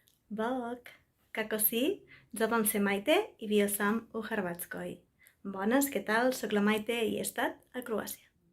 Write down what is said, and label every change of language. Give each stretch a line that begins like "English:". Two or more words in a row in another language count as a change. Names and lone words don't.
Croatian: Bog, kako si? Zovem se Maite i bio sam u Hrvatskoj.
Catalan: Bones, què tal? Soc la Maite i he estat a Croàcia.